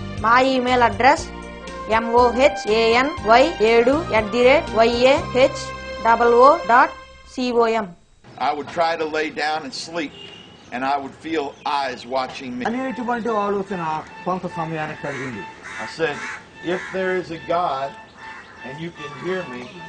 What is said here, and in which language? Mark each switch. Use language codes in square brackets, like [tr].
[te] మా email address mohany@yahoo.com. [en] I would try to lay down and sleep, and I would feel eyes watching me. [te] అనేటువంటి ఆలోచన కొంత సమయానికి కలిగింది. [en] I said, if there is a God and you can hear me,